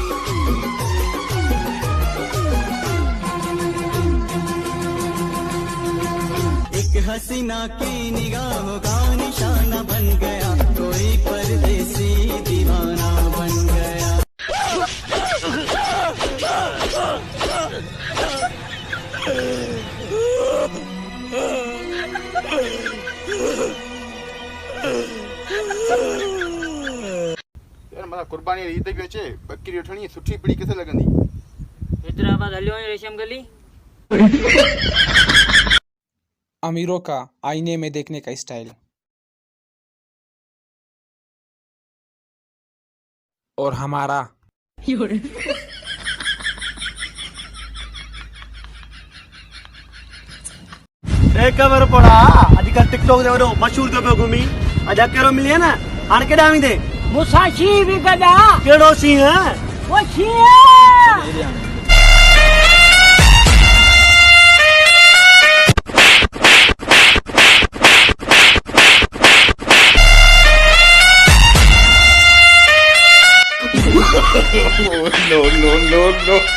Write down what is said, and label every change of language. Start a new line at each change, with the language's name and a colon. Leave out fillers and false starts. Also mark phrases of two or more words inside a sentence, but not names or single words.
Hindi: एक हसीना की निगाहों का निशाना बन गया, कोई परदेसी दीवाना बन गया।
Sindhi: यार मतलब कुर्बानी ईद भी अचे, बकरी वठणी सुठी पड़ी किथे लगंदी? हैदराबाद हलियो रेशम गली।
Hindi: अमीरों का आईने में देखने का स्टाइल और हमारा
Sindhi: खबर पड़ा आजकल टिकटॉक दे मशहूर थो पियो घुमी। अजा कहिड़ो मिली न हाणे केॾां वेंदे? मूंसां शी बि गॾा। कहिड़ो सीन? वो शी
English: No no no no.